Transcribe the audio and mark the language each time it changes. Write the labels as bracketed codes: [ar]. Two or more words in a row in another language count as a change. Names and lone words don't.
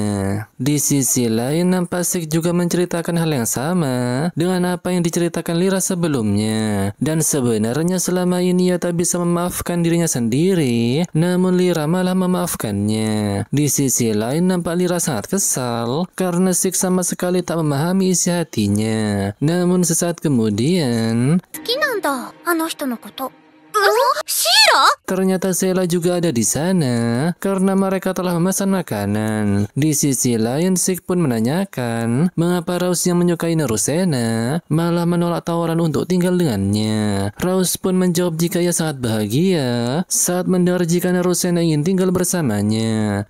[id] Di sisi lain, nampak Sik juga menceritakan hal yang sama dengan apa yang diceritakan Lyra sebelumnya. Dan sebenarnya selama ini ia tak bisa memaafkan dirinya sendiri, namun Lyra malah memaafkannya. Di sisi lain, nampak Lyra sangat kesal karena Sik sama sekali tak memahami isi hatinya. Namun sesaat kemudian, [ja] 好きなんだ、あの人のこと。シーラ？ [id] ternyata Sheila juga ada di sana karena mereka telah memesan makanan. Di sisi lain, Sik pun menanyakan mengapa Rose yang menyukai Narusena malah menolak tawaran untuk tinggal dengannya. Rose pun menjawab jika ia sangat bahagia saat mendengar jika Narusena ingin tinggal bersamanya.